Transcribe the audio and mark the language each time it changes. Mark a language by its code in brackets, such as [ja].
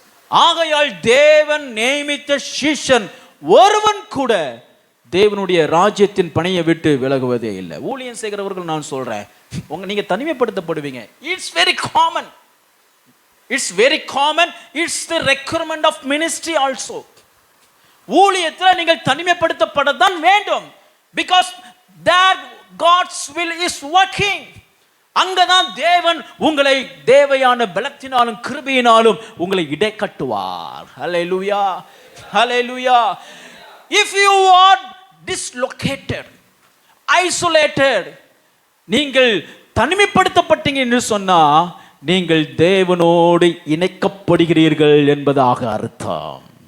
[ta] ஆகையால் தேவன் நியமித்த சீஷன் ஒருவன் கூட தேவனுடைய ராஜ்யத்தின் பணியை விட்டு விலகுவதே இல்லை. ஊழியம் செய்கிறவர்கள் நான் சொல்றேன், நீங்க தனிமைப்படுத்தப்படுவீங்க. [en] It's very common, it's very common. It's the requirement of ministry also. [ta] ஊழியத்தில் நீங்கள் தனிமைப்படுத்தப்படத்தான் வேண்டும். [en] Because that God's will is working. [ta] அங்கதான் தேவன் உங்களை தேவையான பலத்தினாலும் கிருபையினாலும் உங்களை இடை கட்டுவார். ஹல்லேலூயா, ஹல்லேலூயா. [en] If you are dislocated, isolated, [ta] நீங்கள் தனிமைப்படுத்தப்பட்டீங்க என்று சொன்னா நீங்கள் தேவனோடு இணைக்கப்படுகிறீர்கள் என்பதாக அர்த்தம்.